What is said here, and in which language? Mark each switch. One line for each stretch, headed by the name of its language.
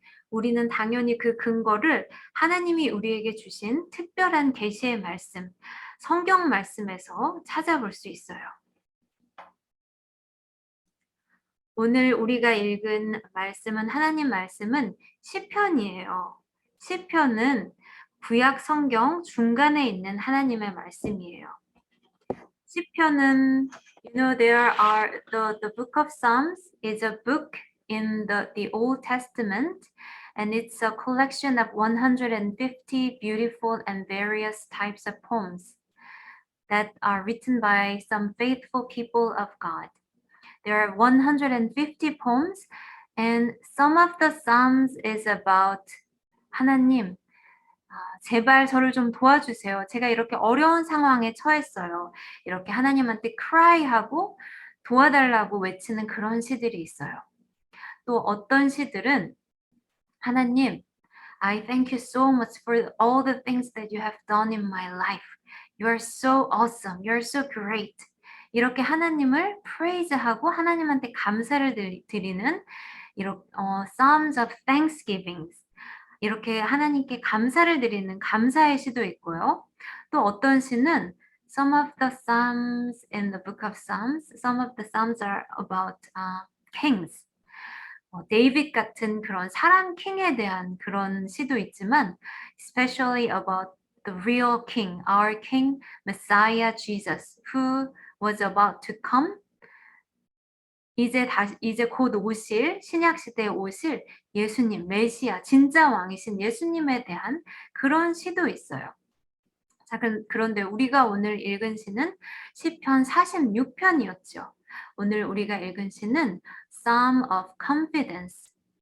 Korean: 우리는 당연히 그 근거를 하나님이 우리에게 주신 특별한 계시의 말씀, 성경 말씀에서 찾아볼 수 있어요. 오늘 우리가 읽은 말씀은 하나님 말씀은 시편이에요. 시편은 구약 성경 중간에 있는 하나님의 말씀이에요. 시편은
English: the book of Psalms is a book in the Old Testament and it's a collection of 150 beautiful and various types of poems that are written by some faithful people of God. There are 150 poems, and some of the psalms is about
Korean: 하나님, 제발 저를 좀 도와주세요. 제가 이렇게 어려운 상황에 처했어요. 이렇게 하나님한테 cry하고 도와달라고 외치는 그런 시들이 있어요. 또 어떤 시들은 하나님,
English: I thank you so much for all the things that you have done in my life. You are so awesome. You are so great.
Korean: 이렇게 하나님을 praise하고 하나님한테 감사를 드리는 Psalms of Thanksgiving. 이렇게 하나님께 감사를 드리는 감사의 시도 있고요. 또 어떤 시는
English: some of the psalms in the book of Psalms, some of the psalms are about kings.
Korean: 데이빗 같은 그런 사람 킹에 대한 그런 시도 있지만
English: especially about the real king, our king, Messiah Jesus, who was about to come
Korean: 이제 곧 오실 신약 시대에 오실 예수님, 메시아, 진짜 왕이신 예수님에 대한 그런 시도 있어요. 자, 그런데 우리가 오늘 읽은 시는 시편 46편이었죠. 오늘 우리가 읽은 시는 Psalm of Confidence.